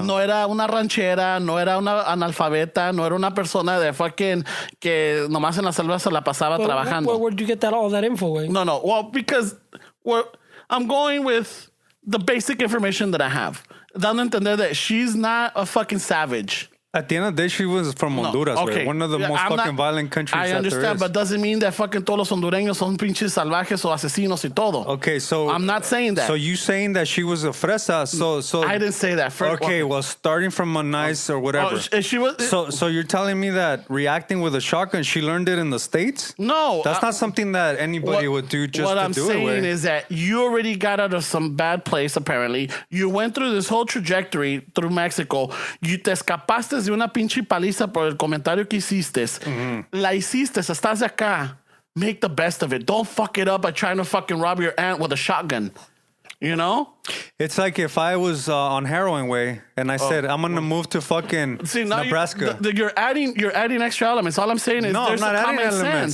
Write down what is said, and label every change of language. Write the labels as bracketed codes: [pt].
[es] No era una ranchera, no era una analfabeta, no era una persona de fucking que nomás en la selva se la pasaba trabajando. [en] Where'd you get all that info, güey? No. Well, because I'm going with the basic information that I have. [es] Dando a entender [en] that she's not a fucking savage. At the end of the day, she was from Honduras, okay. One of the most fucking violent countries I understand, but doesn't mean that fucking [es] todos los hondureños son pinches salvajes o asesinos y todo. [en] Okay, so I'm not saying that. So you saying that she was a fresa? So I didn't say that. Okay, well, starting from a nice or whatever. She was. So you're telling me that reacting with a shotgun, she learned it in the States? No, that's not something that anybody would do just to do it. What I'm saying is that you already got out of some bad place. Apparently, you went through this whole trajectory through Mexico. [es] You te escapaste de una pinche paliza por el comentario que hiciste. [en] Mm-hmm. [es] La hiciste, estás acá. [en] Make the best of it. Don't fuck it up by trying to fucking rob your aunt with a shotgun. You know? It's like if I was on heroin way and I said, I'm going to move to fucking Nebraska. You're adding extra elements. All I'm saying is there's I'm not common adding elements.